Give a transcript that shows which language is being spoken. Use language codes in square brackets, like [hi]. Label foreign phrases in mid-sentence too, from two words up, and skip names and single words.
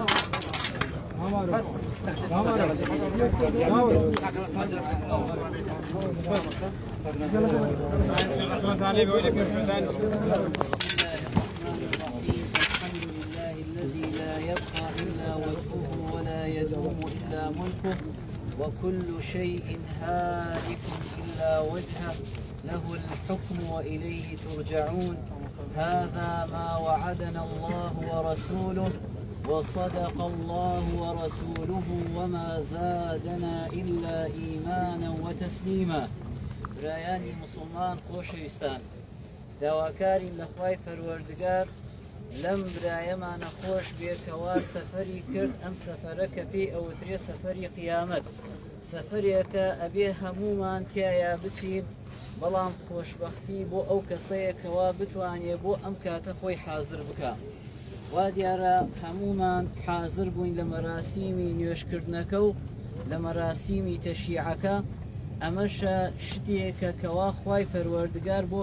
[ar] الذي لا يبقى إلا وجهه ولا يدوم إلا ملكه وكل شيء هالك إلا وجهه له الحكم وإليه ترجعون هذا ما وعدنا الله ورسوله وصدق الله ورسوله وما زادنا إلا إيمانا وتسليما [ckb] برایانی مسلمان خۆشەویستان داواکاری لە خوای پەروەردگار لەم برایەمانە خۆش بێکەوە سەفەری کرد ئەم سەفەرە کە پێی ئەوترێ سەفەری قیامەت سەفەرێکە ئەبێ هەمومان تایە بچین بەڵام خۆشبەختی بۆ ئەو کەسەیەکەوە بتوانێ بۆ ئەم کاتە خۆی حازر بکە وا دیارە هەمومان حازر بووین لە مەراسیمی نوێشکردنەکە و لە مەراسیمی تەشیعەکە ئەمەشە شتێکە کەوا خوای پەروەردگار بۆ